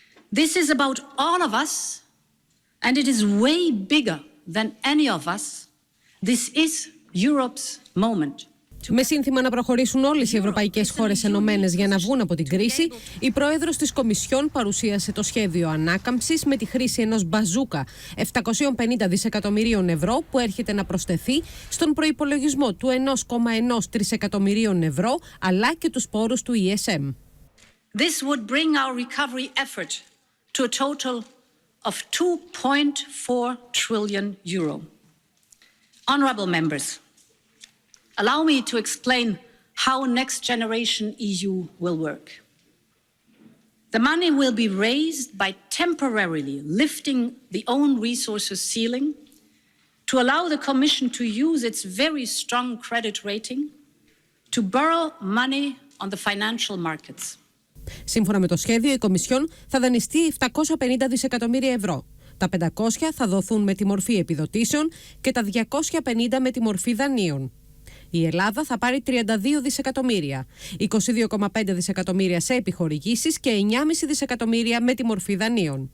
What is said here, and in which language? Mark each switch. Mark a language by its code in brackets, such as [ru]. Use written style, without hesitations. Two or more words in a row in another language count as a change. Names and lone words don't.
[en] This is about all of us, and it is way bigger than any of us. This is Europe's moment. [el] Με σύνθημα να προχωρήσουν όλες οι ευρωπαϊκές χώρες ενωμένες για να βγουν από την κρίση, η πρόεδρος της Κομισιόν παρουσίασε το σχέδιο ανάκαμψης με τη χρήση ενός μπαζούκα 750 δισεκατομμυρίων ευρώ που έρχεται να προσθεθεί στον προϋπολογισμό του 1,1 τρισεκατομμυρίων ευρώ αλλά και τους πόρους του ESM. [en] This would bring our recovery effort to a total of 2.4 trillion euro. Honourable members, allow me to explain how Next Generation EU will work. The money will be raised by temporarily lifting the own resources ceiling to allow the Commission to use its very strong credit rating to borrow money on the financial markets. [el] Σύμφωνα με το σχέδιο, η Κομισιόν θα δανειστεί 750 δισεκατομμύρια ευρώ. Τα 500 θα δοθούν με τη μορφή επιδοτήσεων και τα 250 με τη μορφή δανείων. Η Ελλάδα θα πάρει 32 δισεκατομμύρια, 22,5 δισεκατομμύρια σε επιχορηγήσεις και 9,5 δισεκατομμύρια με τη μορφή δανείων.